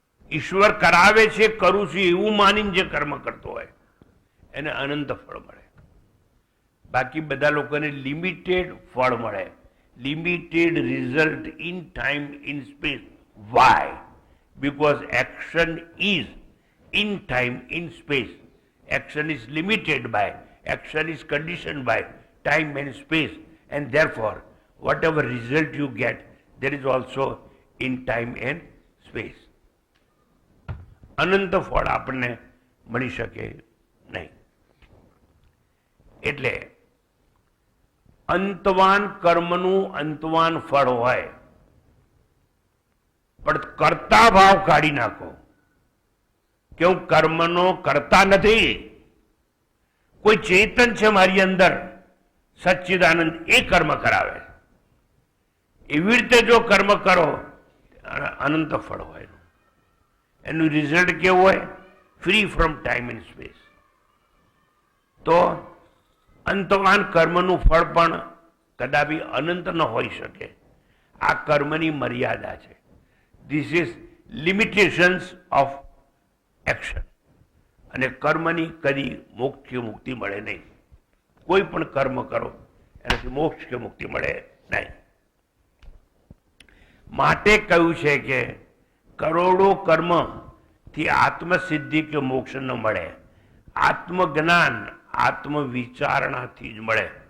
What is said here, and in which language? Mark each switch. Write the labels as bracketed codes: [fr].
[gu] ઈશ્વર કરાવે છે, કરું છું એવું માનીને જે કર્મ કરતો હોય એને અનંત ફળ મળે. બાકી બધા લોકોને લિમિટેડ ફળ મળે, [en] Limited result in time in space. Why? Because action is in time in space. Action is limited by, action is conditioned by time and space, and therefore whatever result you get, there is also in time and space. [gu] અનંત ફળ આપણને મળી શકે નહીં. એટલે અંતવાન કર્મનું અંતવાન ફળ હોય, પણ કરતા ભાવ કાઢી નાખો કે હું કર્મનો કરતા નથી. કોઈ ચેતન છે મારી અંદર, સચ્ચિદાનંદ, એ કર્મ કરાવે. એવી રીતે જો કર્મ કરો અનંત ફળ હોય. એનું રિઝલ્ટ કેવું હોય? [en] Free from time and space. [gu] તો અંતવાન કર્મનું ફળ પણ કદાપી અનંત ન હોઈ શકે. આ કર્મની મર્યાદા છે. [en] This is limitations of action. [gu] અને કર્મની કદી મોક્ષ કે મુક્તિ મળે નહીં. કોઈ પણ કર્મ કરો એનાથી મોક્ષ કે મુક્તિ મળે નહીં. માટે કહ્યું છે કે કરોડો કર્મથી આત્મસિદ્ધિ કે મોક્ષ ન મળે. આત્મજ્ઞાન આત્મવિચારણાથી જ મળે.